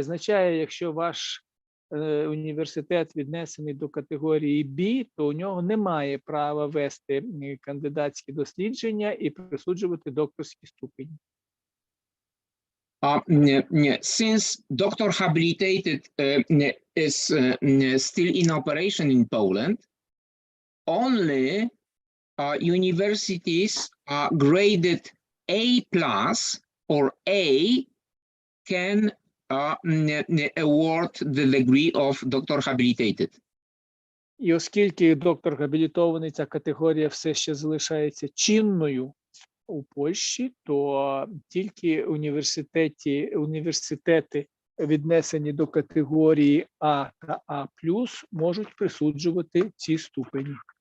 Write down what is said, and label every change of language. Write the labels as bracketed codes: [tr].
[uk] Означає, якщо ваш університет віднесений до категорії B, то у нього немає права вести кандидатські дослідження і присуджувати докторські ступені. [en] Since Dr. Habilitated is still in operation in Poland, only universities graded A+ or A can award the degree of Dr. Habilitated. [uk] І оскільки доктор хабілітований, ця категорія все ще залишається чинною у Польщі, то тільки університети, віднесені до категорії А та А+, можуть присуджувати ці ступені.